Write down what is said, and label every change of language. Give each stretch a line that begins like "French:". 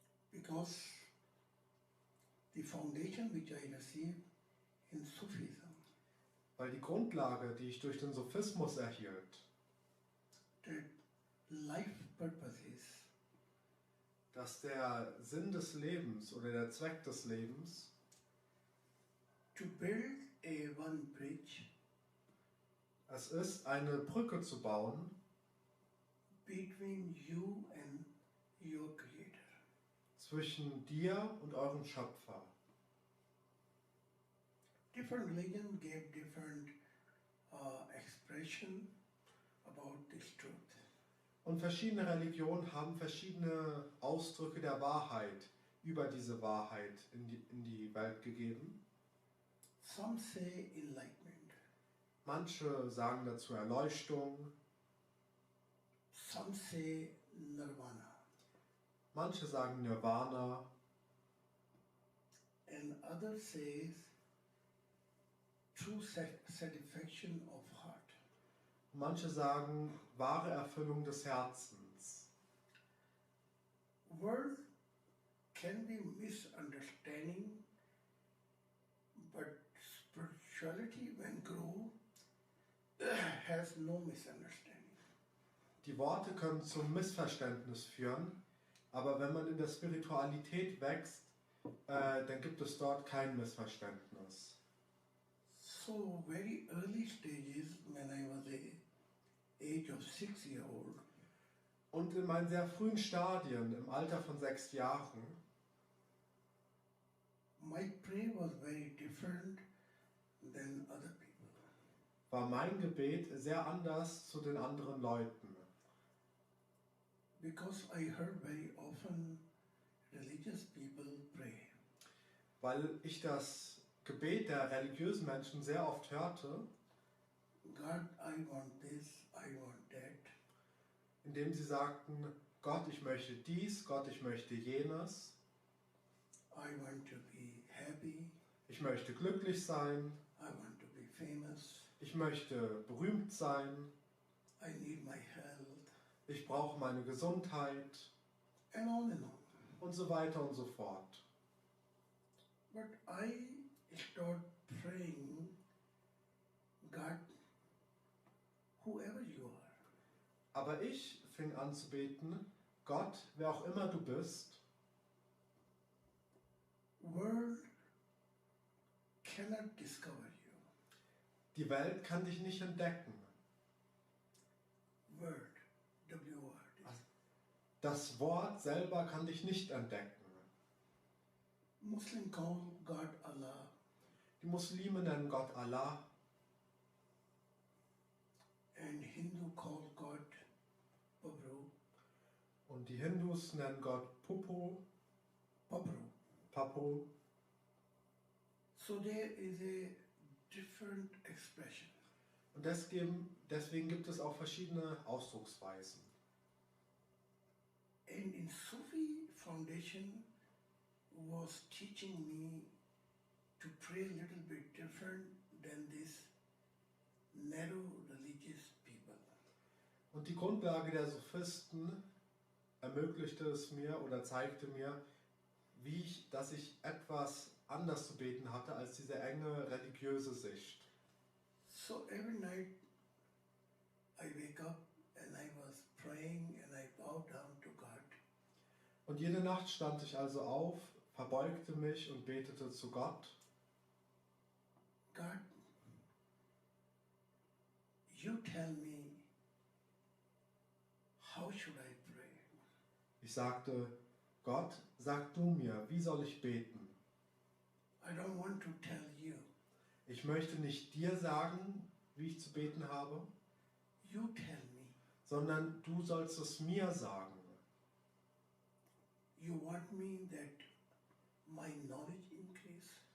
English: Because the foundation which I received in Sufism,
German: Weil die Grundlage, die ich durch den Sophismus erhielt,
English: that life purpose is
German: dass der Sinn des Lebens oder der Zweck des Lebens
English: to build a one bridge
German: es ist, eine Brücke zu bauen
English: between you and your Creator.
German: zwischen dir und eurem Schöpfer.
English: Different religion gave different expression about this truth.
German: Und verschiedene Religionen haben verschiedene Ausdrücke der Wahrheit über diese Wahrheit in die Welt gegeben.
English: Some say enlightenment.
German: Manche sagen dazu Erleuchtung,
English: Some say nirvana.
German: manche sagen Nirvana
English: And others says true satisfaction of heart.
German: Manche sagen, wahre Erfüllung des Herzens.
English: World can be misunderstanding, but spirituality, when grow, has no misunderstanding.
German: Die Worte können zum Missverständnis führen, aber wenn man in der Spiritualität wächst, dann gibt es dort kein Missverständnis.
English: So very early stages, when I was the age of 6-year-old,
German: Und in meinen sehr frühen Stadien, im Alter von 6 Jahren,
English: my prayer was very different than other people.
German: war mein Gebet sehr anders zu den anderen Leuten.
English: Because I heard very often religious people pray.
German: Weil ich das Gebet der religiösen Menschen sehr oft hörte,
English: God, I want this, I want that.
German: indem sie sagten, Gott, ich möchte dies, Gott, ich möchte jenes,
English: I want to be happy.
German: ich möchte glücklich sein,
English: I want to be famous.
German: ich möchte berühmt sein,
English: I need my health.
German: ich brauche meine Gesundheit
English: And on and on.
German: und so weiter und so fort.
English: But I start praying, God, whoever you are,
German: Aber ich fing an zu beten, Gott, wer auch immer du bist,
English: world cannot discover you.
German: die Welt kann dich nicht entdecken.
English: Word, W-O-R-D.
German: Das Wort selber kann dich nicht entdecken.
English: Muslim call God Allah.
German: Die Muslime nennen Gott Allah
English: And Hindu call God Babru.
German: und die Hindus nennen Gott Pupo,
English: Babru.
German: Papo.
English: So there is a different expression.
German: Und deswegen gibt es auch verschiedene Ausdrucksweisen.
English: And in Sufi foundation was teaching me to pray a little bit different than this narrow religious people.
German: Und die Grundlage der Sophisten ermöglichte es mir oder zeigte mir, dass ich etwas anders zu beten hatte als diese enge religiöse Sicht.
English: So every night I wake up and I was praying and I bow down to God.
German: Und jede Nacht stand ich also auf, verbeugte mich und betete zu Gott.
English: God, you tell me, how should I pray?
German: Ich sagte, Gott, sag du mir, wie soll ich beten?
English: I don't want to tell you.
German: Ich möchte nicht dir sagen, wie ich zu beten habe,
English: You tell me.
German: sondern du sollst es mir sagen.
English: You want me that my knowledge increase?